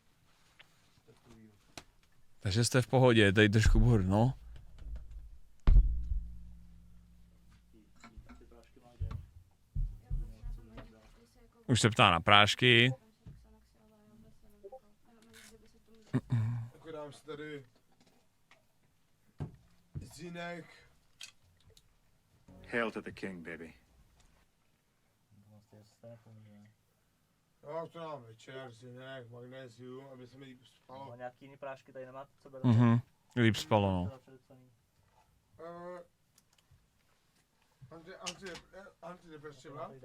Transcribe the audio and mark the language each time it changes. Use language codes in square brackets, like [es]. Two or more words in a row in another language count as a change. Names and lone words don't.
[cs] Takže jste v pohodě, tady trošku bordel, no. Už se ptá na prášky. Dám si tady zinek. [en] Hail to the king, baby. [cs] Jo, to dám večer, zinek, magnézium, aby se mi líp spalo. Nějaký jiný prášky tady nemáte, co bude? Líp spalo, no. Antidepresiva.